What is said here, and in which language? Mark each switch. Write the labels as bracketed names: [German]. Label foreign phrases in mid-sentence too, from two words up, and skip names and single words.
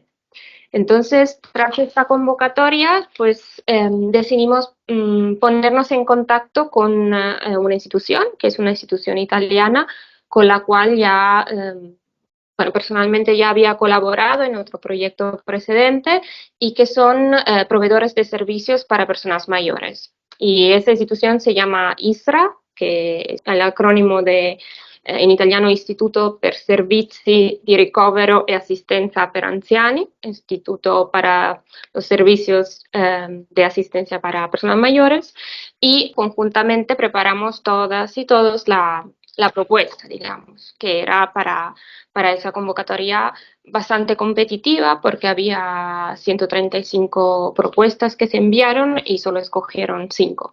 [Spanish] Entonces, tras esta convocatoria, pues decidimos ponernos en contacto con una institución, que es una institución italiana, con la cual ya, personalmente ya había colaborado en otro proyecto precedente y que son proveedores de servicios para personas mayores. Y esa institución se llama ISRA, [Italian] che è l'acronimo in italiano Istituto per Servizi di Ricovero e Asistencia per Anziani, [Spanish] Instituto para los Servicios de Asistencia para Personas Mayores, y conjuntamente preparamos todas y todos la propuesta, digamos, que era para esa convocatoria bastante competitiva porque había 135 propuestas que se enviaron y solo escogieron 5.